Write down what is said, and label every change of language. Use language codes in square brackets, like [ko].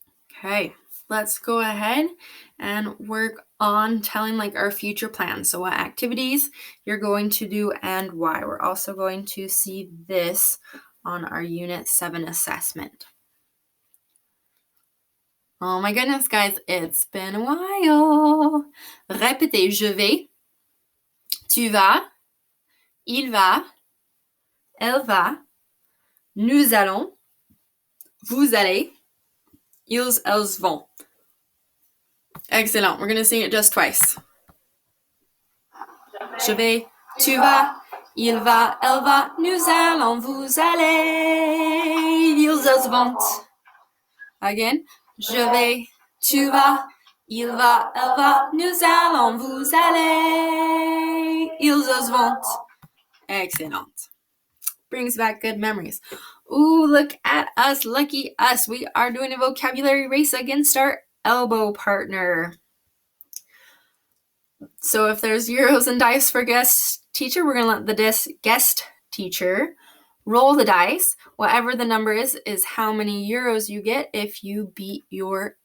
[en] Okay, let's go ahead and work on telling like our future plans. So what activities you're going to do and why. We're also going to see this on our Unit 7 assessment. Oh my goodness, guys, it's been a while. [fr] Répétez, je vais, tu vas, il va, elle va, nous allons, vous allez, ils, elles vont. [en] Excellent. We're going to sing it just twice. [fr] Je vais, tu vas, il va, elle va, nous allons, vous allez, ils, elles vont. Again. Je vais, tu vas, il va, elle va, nous allons, vous allez, ils, elles vont. [en] Excellent. Brings back good memories. Ooh, look at us, lucky us. We are doing a vocabulary race against our elbow partner. So if there's euros and dice for guest teacher, we're going to let the guest teacher roll the dice. Whatever the number is how many euros you get if you beat your